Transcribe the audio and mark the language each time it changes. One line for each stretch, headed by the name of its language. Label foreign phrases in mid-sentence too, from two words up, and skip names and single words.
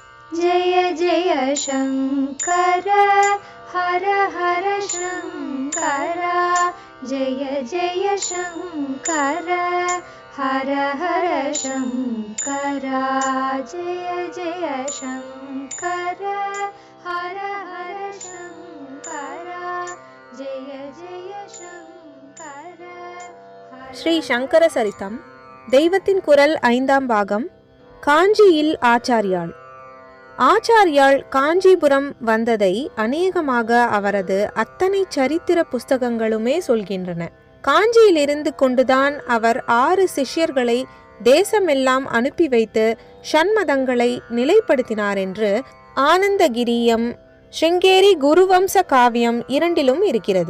Sanskrit: जय जय शङ्कर हर हर शङ्कर जय जय शङ्कर हर हर शङ्कर जय जय शङ्कर हर हर शङ्कर जय जय शङ्कर.
Tamil: ஸ்ரீ சங்கர சரிதம் தெய்வத்தின் குரல் 5ஆம் பாகம். காஞ்சியில் ஆச்சாரியாள். ஆச்சாரியாள் காஞ்சிபுரம் வந்ததை அநேகமாக அவரது அத்தனை சரித்திர புஸ்தகங்களுமே சொல்கின்றன. காஞ்சியிலிருந்து கொண்டுதான் அவர் 6 சிஷ்யர்களை தேசமெல்லாம் அனுப்பி வைத்து ஷண்மதங்களை நிலைப்படுத்தினார் என்று ஆனந்தகிரியம் ஸ்ருங்கேரி குருவம்ச காவியம் 2லும் இருக்கிறது.